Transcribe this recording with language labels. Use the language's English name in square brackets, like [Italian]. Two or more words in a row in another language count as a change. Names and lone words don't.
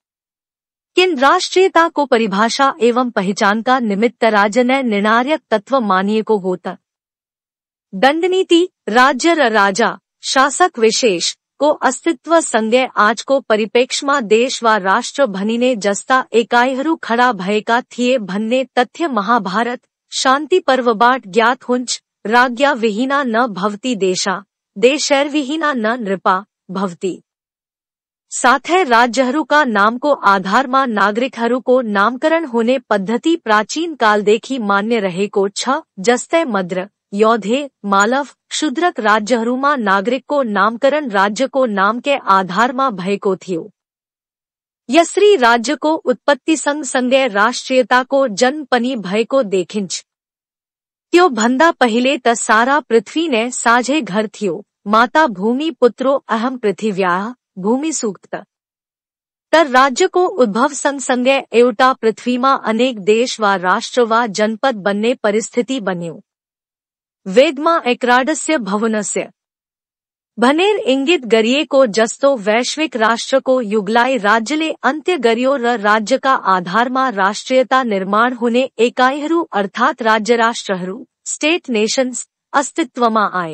[Nepali] किन राष्ट्रियताको परिभाषा एवं पहिचानका निमित्त राज्य नै निर्णायक तत्व मानिएको हो त दण्डनीति राज्य र राजा, शासक विशेष को अस्तित्व सँगै आजको परिप्रेक्ष्यमा देश वा राष्ट्र भनिने जस्ता एकाइहरू खडा भएका थिए भन्ने तथ्य महाभारत शान्ति पर्वबाट ज्ञात हुन्छ। [Sanskrit] राज्ञा विहीना न भवति देशा, देशैर्विहीना न नृपा भवति। [Nepali] साथै राज्यहरूका नामको आधारमा नागरिकहरूको नामकरण हुने पद्धति प्राचीन कालदेखि मान्य रहेको छ। जस्तै मद्र, यौधे, मालव, शूद्रक राज्यहरूमा नागरिकको नामकरण राज्यको नामकै आधारमा भएको थियो। यसरी राज्यको उत्पत्ति सँगसँगै राष्ट्रियताको जन्म पनि भएको देखिन्छ। त्यो भन्दा पहिले त सारा पृथ्वी नै साझै घर थियो। [Sanskrit] माता भूमि पुत्रो अहम पृथिव्याः भूमि सूक्त। [Nepali] तर राज्यको उद्भव सँगसँगै एउटा पृथ्वीमा अनेक देश वा राष्ट्र वा जनपद बन्ने परिस्थिति बन्यो। वेदमा [Sanskrit] एकराडस्य भवनस्य [Nepali] भनेर इंगित गरिएको जस्तो वैश्विक राष्ट्रको युगलाई राज्यले अन्त्य गर्यो र राज्यका आधारमा राष्ट्रियता निर्माण हुने एकाइहरू अर्थात् राज्य राष्ट्रहरू [English] state nations [Nepali] अस्तित्वमा आए।